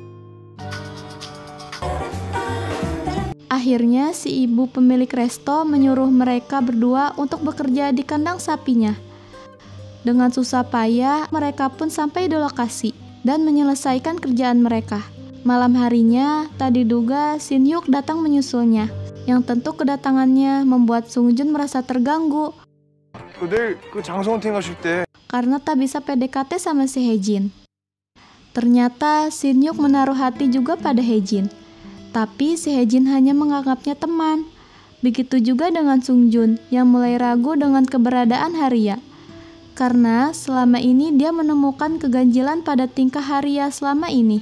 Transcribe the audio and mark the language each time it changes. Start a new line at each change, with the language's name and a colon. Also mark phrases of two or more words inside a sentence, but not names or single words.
Indonesian: Akhirnya si ibu pemilik resto menyuruh mereka berdua untuk bekerja di kandang sapinya. Dengan susah payah, mereka pun sampai di lokasi dan menyelesaikan kerjaan mereka. Malam harinya, tak diduga Shin Hyuk datang menyusulnya, yang tentu kedatangannya membuat Songjun merasa terganggu
Korean: 내일 그 장소 헌팅 가실 때
Indonesian: karena tak bisa PDKT sama si Haejin. Ternyata Shin Hyuk menaruh hati juga pada Haejin. Tapi si Haejin hanya menganggapnya teman. Begitu juga dengan Songjun yang mulai ragu dengan keberadaan Haria. Karena selama ini dia menemukan keganjilan pada tingkah Haria selama ini.